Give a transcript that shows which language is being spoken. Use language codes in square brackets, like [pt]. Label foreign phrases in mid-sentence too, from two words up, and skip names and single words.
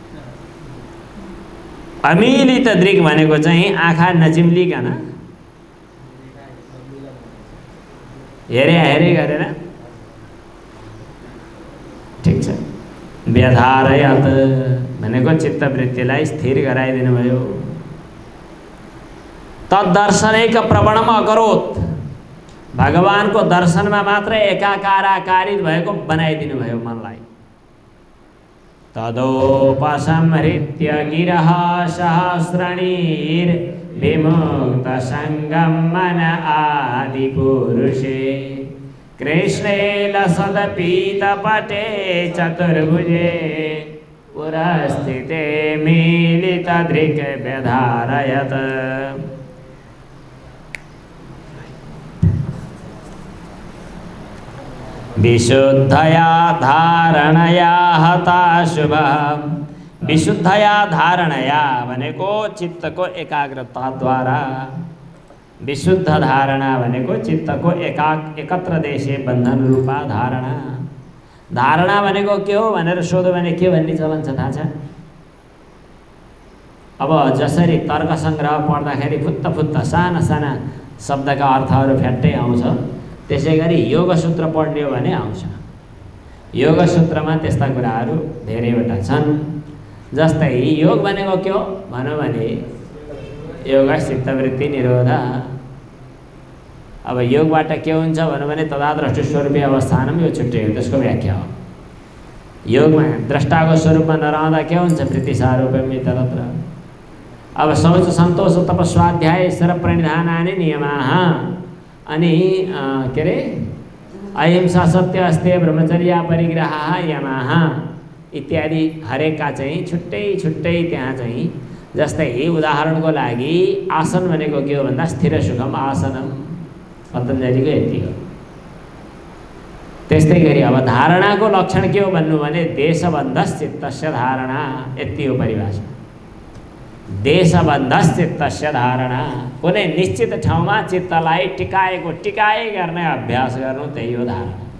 [ne] अमिलित दृक् भनेको चाहिँ आँखा नचिम्लिकन हेरे गरेर, ठिक छ। व्यधारयत भनेको चित्तवृत्तिलाई स्थिर गराइदिनु भयो। [sa] तद्दर्शनैक प्रवणम अकरोत्, [ne] भगवानको दर्शनमा मात्र एकाकाराकारित भएको बनाइदिनु भयो मनलाई। [sa] तदोपसंहृत्य गिरः सहस्रणीर् विमुक्त संगम मन आदिपुरुषे कृष्णे लसदपीतपटे चतुर्भुजे पुरस्थिते मिलितदृक् व्यधारयत्। विशुद्धया धारणया हता शुभः, विशुद्धया धारणया [ne] भनेको चित्तको एकाग्रताद्वारा, विशुद्ध धारणा भनेको चित्तको [sa] एकत्र देशे बन्धन रूपा धारणा। [ne] धारणा भनेको के हो भनेर सोध्यो भने के भन्ने चलन छ थाहा छ? अब जसरी तर्क सङ्ग्रह पढ्दाखेरि फुत्त फुत्त साना साना शब्दका अर्थहरू फ्याट्टै आउँछ, त्यसै गरी योग सूत्र पढ्ने हो भने आउँछ। योग सूत्रमा त्यस्ता कुराहरू धेरैवटा छन्। जस्तै योग भनेको के हो भनौँ भने [sa] योग चित्तवृत्ति निरोध। [ne] अब योगबाट के हुन्छ भनौँ भने [sa] तदाद्रष्टु स्वरूपीय अवस्थानम, [ne] यो छुट्टै हो, त्यसको व्याख्या हो। योगमा द्रष्टाको स्वरूपमा नरहँदा के हुन्छ? [sa] वृत्तिसारूप्यम इतरत्र। अब शौच सन्तोष तपस्वाध्याय ईश्वर प्रणिधानानि नियमाः, [ne] अनि के अरे [sa] अहिंसा सत्य अस्तेय ब्रह्मचर्य परिग्रह यमाः [ne] इत्यादि हरेकका चाहिँ छुट्टै छुट्टै त्यहाँ चाहिँ। जस्तै उदाहरणको लागि आसन भनेको के हो भन्दा [sa] स्थिर सुखम आसनम, [ne] पतञ्जलिको यति हो। त्यस्तै गरी अब धारणाको लक्षण के हो भन्नु भने [sa] देशबन्धश्चित्तस्य धारणा, [ne] यति हो परिभाषा। [sa] देशबन्धश्चित्तस्य धारणा, [ne] कुनै निश्चित ठाउँमा चित्तलाई टिकाइ गर्ने अभ्यास गर्नु, त्यही हो धारणा।